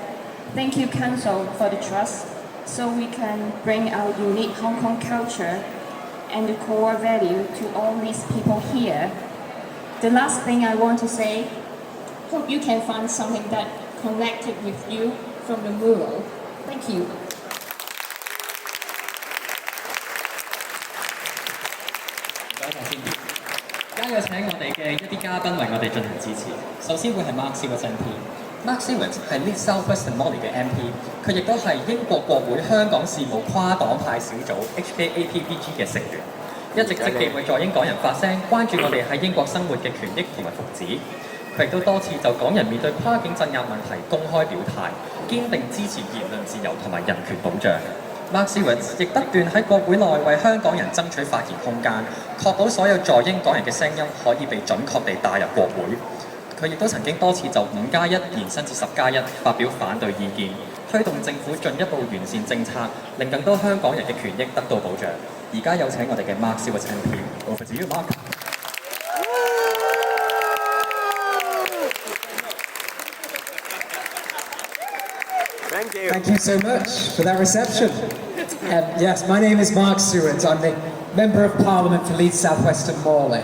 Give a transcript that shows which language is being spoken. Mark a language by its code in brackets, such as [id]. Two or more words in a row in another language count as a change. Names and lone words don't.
[en] Thank you Council for the trust, so we can bring our unique Hong Kong culture and the core value to all these people here. The last thing I want to say, hope you can find something that connected with you from the mural. Thank you. [yue] 唔該晒先。而家有請我哋嘅一啲嘉賓為我哋進行致辭。首先會係 Mark Seward MP。Mark Seward 係 Lead South West and Morley 嘅 MP，佢亦都係英國國會香港事務跨黨派小組 HKAPBG 嘅成員，一直積極為在英港人發聲，關注我哋喺英國生活嘅權益同埋福祉。佢亦都多次就港人面對跨境鎮壓問題公開表態，堅定支持言論自由同埋人權保障。Mark Seward 亦不斷喺國會內為香港人爭取發言空間，確保所有在英港人嘅聲音可以被準確地帶入國會。佢亦都曾經多次就5+1延伸至10+1發表反對意見，推動政府進一步完善政策，令更多香港人嘅權益得到保障。而家有請我哋嘅 Mark Seward MP， [en] over to you, Mark. Thank you. Thank you so much for that reception. Yes, my name is Mark Seward. I'm the Member of Parliament for Leeds South West and Morley.